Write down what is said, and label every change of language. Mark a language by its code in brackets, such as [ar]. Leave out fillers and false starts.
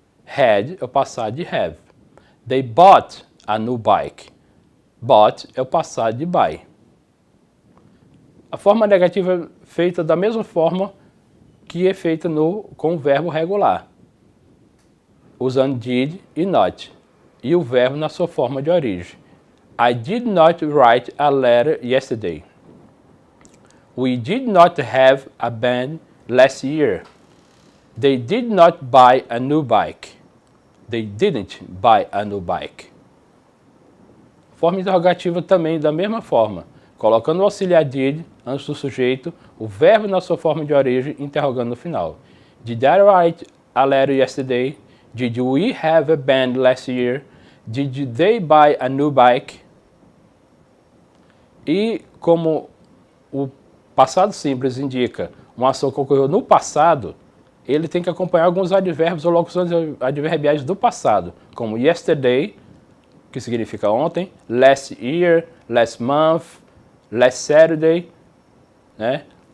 [pt] Had é o passado de have. [en] They bought a new bike. [pt] Bought é o passado de buy. A forma negativa é feita da mesma forma que é feita com o verbo regular. usando did e not, e o verbo na sua forma de origem. [en] I did not write a letter yesterday. We did not have a band last year. They did not buy a new bike. They didn't buy a new bike. [pt] Forma interrogativa também da mesma forma, colocando o auxiliar did antes do sujeito, o verbo na sua forma de origem, interrogando no final. [en] Did I write a letter yesterday? Did we have a band last year? Did they buy a new bike? [pt] E como o passado simples indica uma ação que ocorreu no passado, ele tem que acompanhar alguns advérbios ou locuções adverbiais do passado, como yesterday, que significa ontem, last year, last month, last Saturday, né?